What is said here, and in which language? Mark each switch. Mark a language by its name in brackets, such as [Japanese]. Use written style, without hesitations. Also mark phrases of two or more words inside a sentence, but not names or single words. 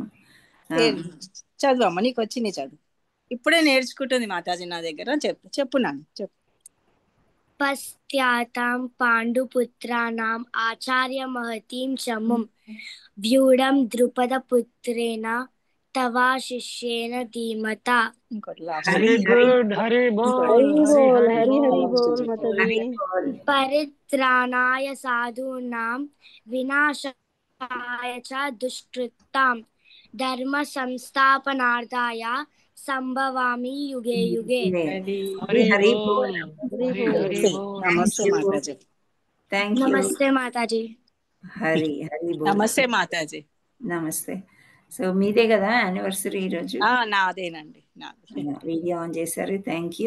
[Telugu] చదువు అమ్మ, నీకు వచ్చింది చదువు. ఇప్పుడే నేర్చుకుంటుంది మాతాజీ నా దగ్గర. చెప్పు నాన్న చెప్పు. [Sanskrit] పశ్చాతాం పాండుపుత్రానాం ఆచార్య మహతీం చముం వ్యూఢం ద్రుపదపుత్రేణ తవా శిష్యేన ధీమత. పరిత్రాణాయ సాధూనాం వినాశాయ చ దుష్కృతాం ధర్మ సంస్థాపనార్థాయ సంభవామి యుగే యుగే. [Telugu] నమస్తే మాతాజీ. [Bangla] হরি হরি বোল. [Telugu] నమస్తే మాతాజీ. నమస్తే. సో మీదే కదా యానివర్సరీ ఈరోజు? నాదేనండి. వీడియో ఆన్ చేశారు, [English] thank you.